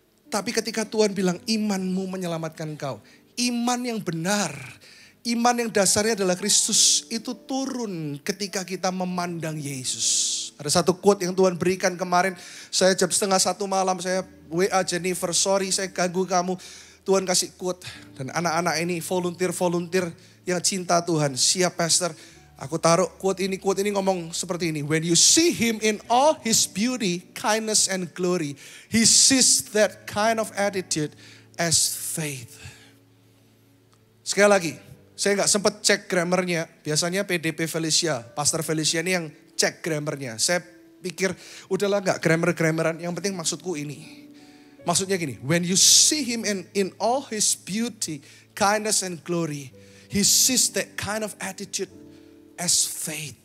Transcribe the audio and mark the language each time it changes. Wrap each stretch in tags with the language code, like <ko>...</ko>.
<id>Tapi ketika Tuhan bilang imanmu menyelamatkan kau. Iman yang benar, iman yang dasarnya adalah Kristus itu turun ketika kita memandang Yesus. Ada satu quote yang Tuhan berikan kemarin, saya jam 12:30 malam, saya WA Jennifer, sorry saya ganggu kamu. Tuhan kasih quote, dan anak-anak ini volunteer yang cinta Tuhan, siap pastor. Aku taruh quote ini ngomong seperti ini.</id> <en>When you see him in all his beauty, kindness and glory, he sees that kind of attitude as faith.</en> <id>Sekali lagi, saya gak sempat cek grammarnya. Biasanya PDP Felicia, Pastor Felicia ini yang cek grammarnya. Saya pikir udahlah gak grammar-grammaran, yang penting maksudku ini. Maksudnya gini,</id> <en>when you see him in all his beauty, kindness and glory, he sees that kind of attitude as faith.</en>